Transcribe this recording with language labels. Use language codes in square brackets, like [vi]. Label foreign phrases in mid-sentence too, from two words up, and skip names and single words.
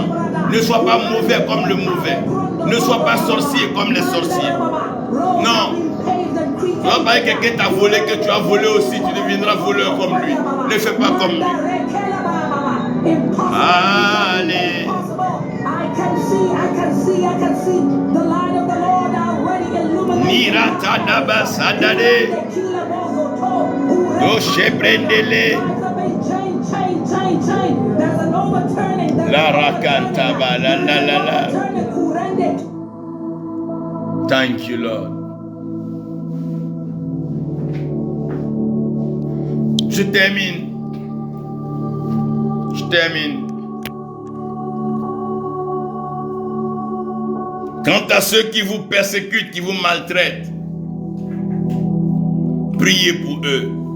[fr] Ne sois pas mauvais comme le mauvais. Ne sois pas sorcier comme les sorciers. Non. Tu vas pas quelqu'un t'a volé, que tu as volé aussi, tu deviendras voleur comme lui. Ne fais pas comme lui. Allez. Nirata daba sadade. Doche prendele. La rakanta ba la la la la. [en] Thank you, Lord. [fr] Je termine. Quant à ceux qui vous persécutent, qui vous maltraitent, priez pour eux.